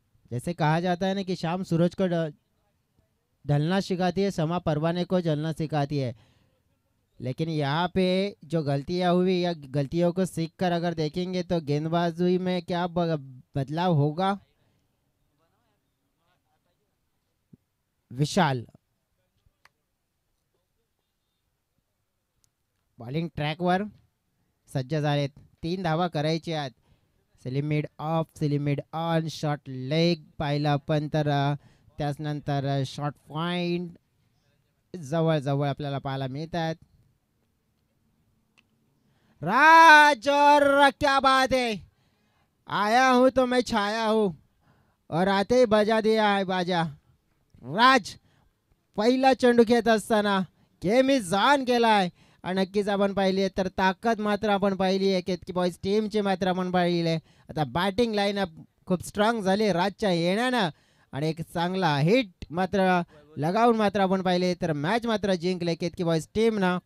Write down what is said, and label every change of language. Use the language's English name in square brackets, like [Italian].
[Hindi] जैसे कहा जाता है ना कि शाम सूरज को ढलना सिखाती है, समा परवाने को जलना सिखाती है. लेकिन यहाँ पे जो गलतियाँ हुई या गलतियों को सीख कर अगर देखेंगे तो गेंदबाजी में क्या बदलाव होगा. [Marathi] विशाल बॉलिंग ट्रॅकवर सज्ज झालेत. 3 धावा करायच्या आहेत. सिलिमिड ऑफ, सिलिमिड ऑन, शॉट लेग पाहिला पण तर त्याच नंतर शॉट पॉइंट जवळ आपल्याला पाहायला मिळतात. [Hindi] राज और क्या बात है, आया हूं तो मैं छाया हूं और आते ही बजा दिया है बाजा. [Marathi] राज पहिला चेंडू खेळत असताना गेम इज ऑन केलाय आणि नक्कीच आपण पाहिली तर ताकद मात्र आपण पाहिली आहे केतकी बॉईज टीमची मात्र आपण पाहिली आहे. आता बॅटिंग लाईनअप खूप स्ट्रॉंग झाली राजच्या येण्यानं आणि एक चांगला हिट मात्र लगावून मात्र आपण पाहिले तर मॅच मात्र जिंकले केतकी बॉईज टीमनं.